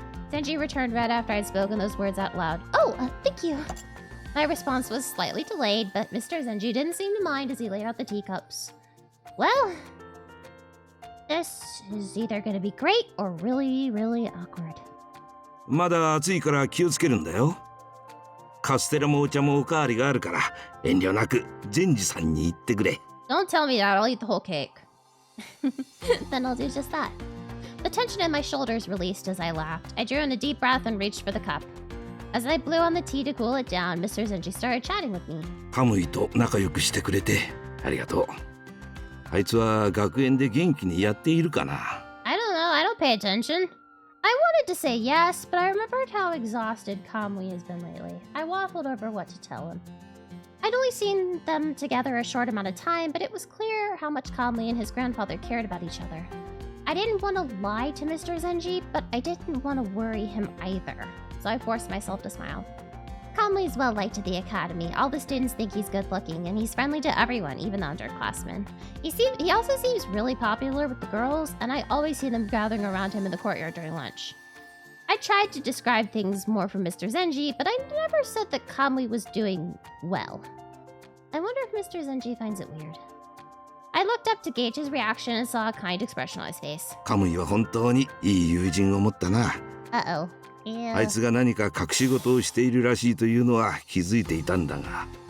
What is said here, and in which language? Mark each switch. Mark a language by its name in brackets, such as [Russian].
[English] Zenji returned right after I'd spoken those words out loud. Oh, thank you. My response was slightly delayed, but Mr. Zenji didn't seem to mind as he laid out the teacups. Well, this is either going to be great or really, really awkward. [Japanese] まだ暑いから気をつけるんだよ。カステラもお茶もおかわりがあるから遠慮なくゼンジさんに言ってくれ。 [English] Don't tell me that, I'll eat the whole cake. Then I'll do just that. The tension in my shoulders released as I laughed. I drew in a deep breath and reached for the cup. As I blew on the tea to cool it down, Mr. Zenji started chatting with me. [Japanese] カムイと仲良くしてくれてありがとう。あいつは学園で元気にやっているかな。 [English] I don't know, I don't pay attention. I wanted to say yes, but I remembered how exhausted Kamui has been lately. I waffled over what to tell him. I'd only seen them together a short amount of time, but it was clear how much Kamui and his grandfather cared about each other. I didn't want to lie to Mr. Zenji, but I didn't want to worry him either, so I forced myself to smile. Kamui's well liked at the academy. All the students think he's good looking, and he's friendly to everyone, even the underclassmen. He also seems really popular with the girls, and I always see them gathering around him in the courtyard during lunch. I tried to describe things more from Mr. Zenji, but I never said that Kamui was doing well. I wonder if Mr. Zenji finds it weird. I looked up to gauge his reaction and saw a kind expression on his face. [Japanese] カムイは本当にいい友人を持ったな。 [English] Uh-oh. Yeah. [Japanese] あいつが何か隠し事をしているらしいというのは気づいていたんだが。